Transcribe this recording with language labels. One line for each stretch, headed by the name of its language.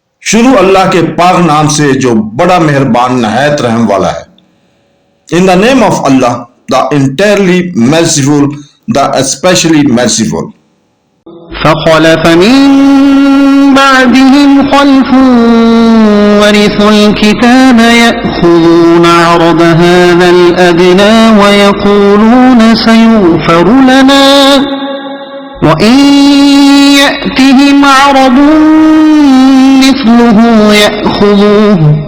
Urdu: شروع اللہ کے پاک نام سے جو بڑا مہربان نہایت رحم والا ہے.
English: In the name of Allah, the entirely merciful, the especially merciful.
Arabic: فخلف من بعدهم خلف ورثوا الكتاب يأخذون عرض هذا الأدنى ويقولون سيغفر لنا وإن يأتهم عرض مثله يأخذوه